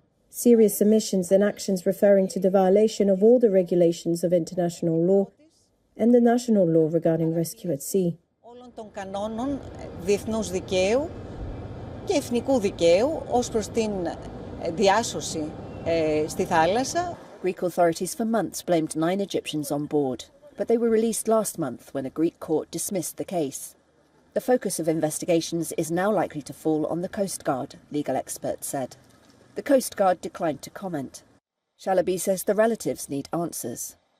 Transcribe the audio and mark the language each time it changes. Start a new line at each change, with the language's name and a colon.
English: Serious omissions and actions referring to the violation of all the regulations of international law and the national law regarding rescue at sea.
Greek: Και εθνικού δικαίου ως προς την διάσωση στη θάλασσα.
English: Greek authorities for months blamed 9 Egyptians on board, but they were released last month when a Greek court dismissed the case. The focus of investigations is now likely to fall on the Coast Guard, legal experts said. The Coast Guard declined to comment. Chalabi says the relatives need answers.